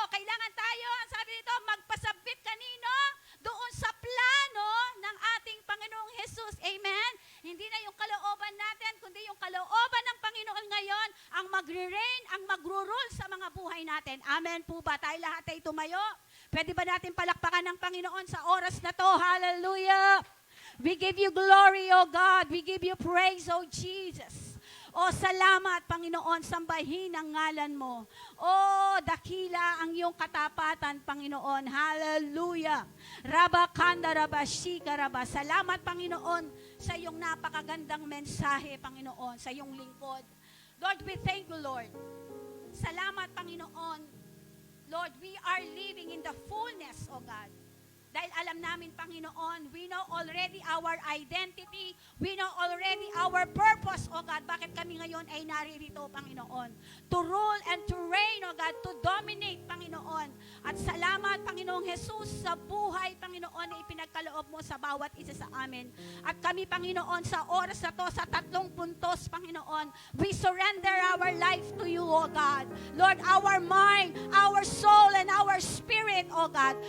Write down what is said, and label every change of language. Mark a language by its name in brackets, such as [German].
[Filipino] Kailangan tayo, ang sabi nito, magpasabit kanino? Doon sa plano ng ating Panginoong Jesus. Amen? Hindi na yung kalooban natin, kundi yung kalooban ng Panginoon ngayon ang magre-reign, ang magro-rule sa mga buhay natin. Amen po ba? Tayo lahat ay tumayo. Pwede ba natin palakpakan ng Panginoon sa oras na to? [English] Hallelujah! We give you glory, O God. We give you praise, O Jesus. [Filipino] O salamat, Panginoon, sambahin ang ngalan mo. O dakila ang iyong katapatan, Panginoon. [English] Hallelujah. Rabakanda rabashika raba. [Filipino] Salamat, Panginoon, sa iyong napakagandang mensahe, Panginoon, sa iyong lingkod. [English] Lord, we thank you, Lord. [Filipino] Salamat, Panginoon. [English] Lord, we are living in the fullness, O God. [Filipino] Dahil alam namin, Panginoon, [English] we know already our identity, we know already our purpose, O God. [Filipino] Bakit kami ngayon ay naririto, Panginoon? [English] To rule and to reign, O God, to dominate, Panginoon. [Filipino] At salamat, Panginoong Jesus, sa buhay, Panginoon, na ipinagkaloob mo sa bawat isa sa amin. At kami, Panginoon, sa oras na to, sa 3 puntos, Panginoon, [English] we surrender our life to you, O God. Lord, our mind, our soul, and our spirit, O God.